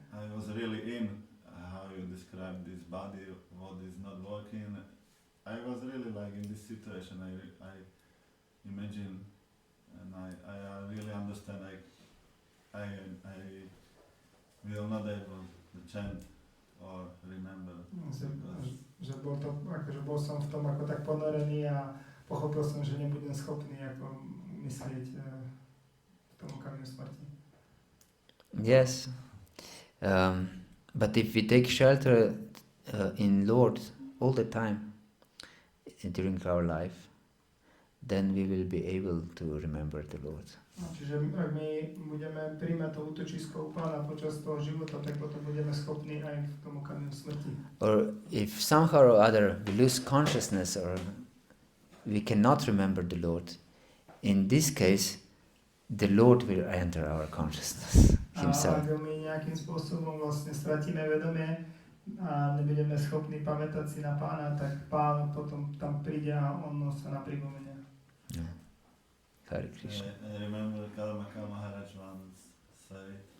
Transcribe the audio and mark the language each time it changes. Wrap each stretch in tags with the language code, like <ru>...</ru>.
<en>I was really in how you describe this body, what is not working. I was really like in this situation. I imagine, and I really understand. I will not able to chant or remember.</en> <sk>Že bol to, akože bol som v tom ako tak ponorený a pochopil som, že nebudem schopný ako myslieť v tom okamihu smrti.</sk> <en>Yes. But if we take shelter in Lord all the time during our life, then we will be able to remember the Lord.</en> <sk>Čiže ak my budeme príjmať to útočisko u Pána počas toho života, tak potom budeme schopní aj v tom okamihu smrti.</sk> <en>Or if somehow or other we lose consciousness or we cannot remember the Lord, in this case, the Lord will enter our consciousness himself.</en> <sk>A ak my nejakým spôsobom vlastne stratíme vedomie a nebudeme schopní pamätať si na Pána, tak Pán potom tam príde a on sa nám pripomenie.</sk> <en>Yeah. Hare Krishna. I remember Kalamaka Maharaj once said,</en>